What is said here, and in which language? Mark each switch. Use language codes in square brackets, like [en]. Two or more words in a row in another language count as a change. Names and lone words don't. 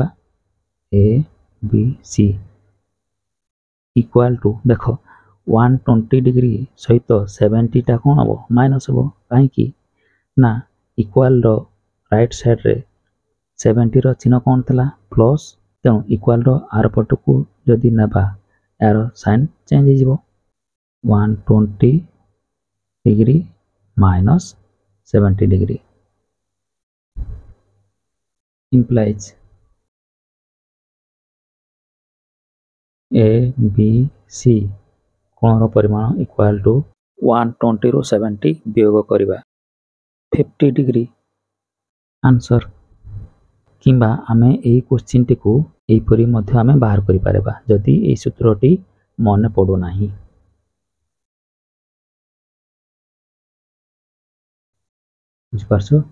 [or] ଏ ବି ସି [en] equal to [or] ଦେଖ 120 ଡିଗ୍ରୀ ସହିତ 70ଟା କ'ଣ ହେବ ମାଇନସ୍ ହେବ। କାହିଁକି ନା ଇକ୍ୱାଲର [en] right sideରେ [or] 70ର ଚିହ୍ନ କ'ଣ ଥିଲା ପ୍ଲସ୍। ତେଣୁ ଇକ୍ୱାଲର ଆର ପଟକୁ ଯଦି ନେବା ଏହାର [en] sign change [or] ହେଇଯିବ। [en] 120 degree minus 70 degree implies [or] ଏ ବି ସି କୋଣର ପରିମାଣ [en] equal to [or] 120 ରୁ 70 ବିୟୋଗ କରିବା 50 ଡିଗ୍ରୀ ଆନ୍ସର। କିମ୍ବା ଆମେ ଏହି କ୍ୱେଶ୍ଚନ ଟି କୁ ଏହି ପରି ମଧ୍ୟ ଆମେ ବାହାର କରି ପାରିବା ଯଦି ଏହି ସୂତ୍ରଟି ମନେ ପଡୁ ନାହିଁ। ବୁଝିପାରୁଛ?